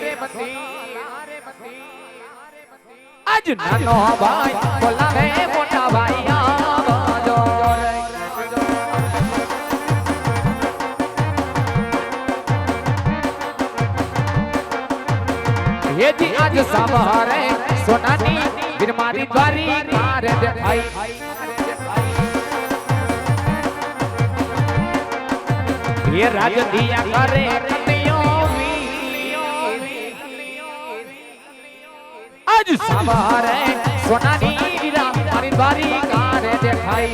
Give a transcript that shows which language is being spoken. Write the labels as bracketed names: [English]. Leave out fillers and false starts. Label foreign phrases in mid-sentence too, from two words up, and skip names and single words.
[Gujarati] આજ નાનો ભાઈ બોલાવે મોટા ભાઈ આવજો રે. હેજી આજ સવારે સોનાની વીર મારી દ્વારી કારે દેખાઈ. [Hindi] ये राज दिया करे कन्हैया वीर. [Gujarati] આજ સવારે સોનાની વીરા મારી દ્વારી કારે દેખાઈ.